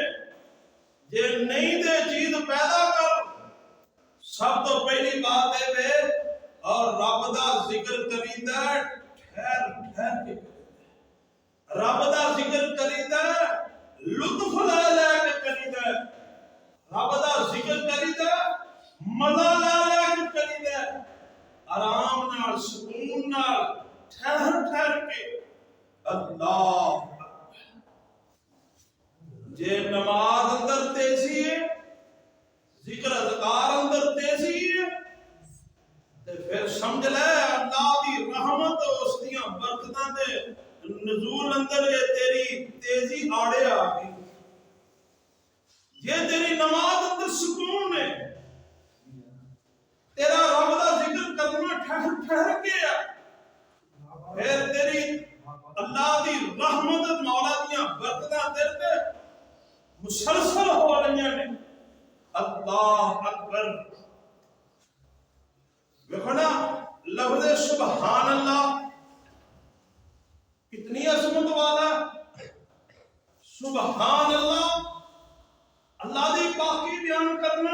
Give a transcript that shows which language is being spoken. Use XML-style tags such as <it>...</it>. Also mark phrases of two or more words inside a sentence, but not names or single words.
<pa>جے نہیں دے چیز پیدا کر، سب تو پہلی بات ہے اور رب دا ذکر کریدا ٹھہر ٹھہر کے، رب دا ذکر کریدا لطف لے لے کے کریدا، رب دا ذکر کریدا مزہ لے لے کے کریدا، آرام نال سکون نال ٹھہر ٹھہر کے. اللہ جے نماز اندر تیزی ہے، ذکر اذکار اندر تیزی ہے، تے پھر سمجھ لے اللہ دی رحمت اس دیاں برکتاں دے نزول اندر یہ تیری تیزی آڑے آ گئی. یہ تیری نماز اندر سکون ہے، تیرا رب دا ذکر کرنا ٹھہر ٹھہر کے ہے، پھر تیری اللہ دی رحمت مولا دیاں برکتاں تیرے تے مسلسل ہو رہی ہیں.</pa> <ar>اللہ اکبر.</ar> <ur>دیکھو نا لفظ</ur> <ar>سبحان اللہ</ar> <ur>کتنی عظمت والا.</ur> <ar>سبحان اللہ،</ar> <pa>اللہ دی پاکی بیان کرنا.</pa>